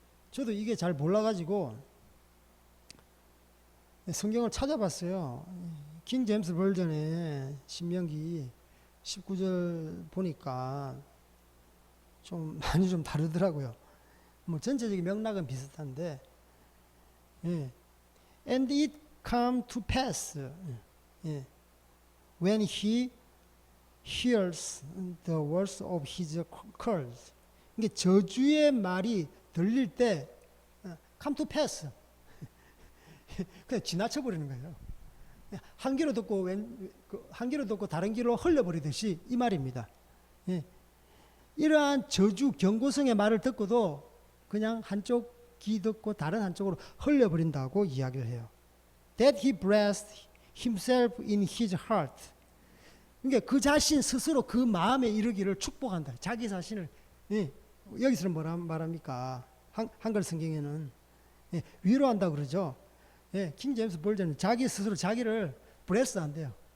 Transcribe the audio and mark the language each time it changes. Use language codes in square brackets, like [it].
[ko] 저도 이게 잘 몰라가지고 성경을 찾아봤어요. 킹 제임스 버전의 신명기 19절 보니까 좀 많이 좀 다르더라고요. 뭐 전체적인 맥락은 비슷한데, 예. [en] And it come to pass, 예. when he hears the words of his curse. [ko] 이게 저주의 말이 들릴 때 [en] come to pass. [ko] 그냥 지나쳐 버리는 거예요. 한 귀로 듣고 한 귀로 듣고 다른 귀로 흘려버리듯이 이 말입니다. 예. 이러한 저주 경고성의 말을 듣고도 그냥 한쪽 귀 듣고 다른 한쪽으로 흘려버린다고 이야기를 해요. [en] That he blessed himself in his heart. [ko] 그러니까 그 자신 스스로 그 마음에 이르기를 축복한다. 자기 자신을, 예. 여기서는 뭐라 말합니까? 한글 성경에는, 예. 위로한다 그러죠. 예. 킹 제임스 버전은 자기 스스로 자기를 bless 한대요.